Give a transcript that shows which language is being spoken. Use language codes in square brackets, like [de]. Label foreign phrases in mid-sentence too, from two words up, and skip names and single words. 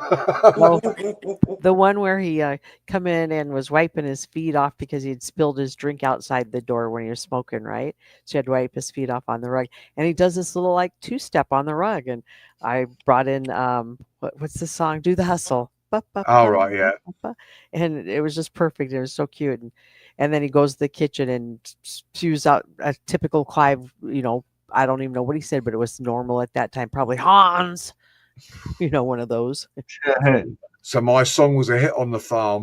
[en] Oh, the one where he, come in and was wiping his feet off because he'd spilled his drink outside the door when he was smoking, right? So he had to wipe his feet off on the rug, and he does this little, like, two-step on the rug, and I brought in, what's the song? "Do the Hustle." Ba, ba, Oh, ba, right, ba, yeah. ba, ba, and it was just perfect, it was so cute, and then he goes to the kitchen and spews out a typical Clive, you know, I don't even know what he said, but it was normal at that time, probably, "Hans!" You know, one of those. So my song was a hit on the farm.